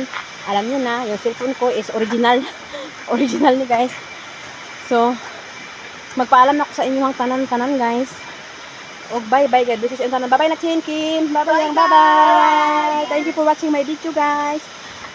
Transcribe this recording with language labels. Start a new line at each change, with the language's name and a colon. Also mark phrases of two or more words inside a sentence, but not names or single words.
Filipino: Alam niyo na, yung cellphone ko is original.
Cebuano: Original ni
Filipino: guys.
Cebuano: So magpaalam na ako sa inyong tanan-tanan guys. Og bye-bye guys.
English: This is
Cebuano: tanan. Bye-bye na Chin Kim. Bye-bye. Bye-bye.
English: Thank you for watching my video guys.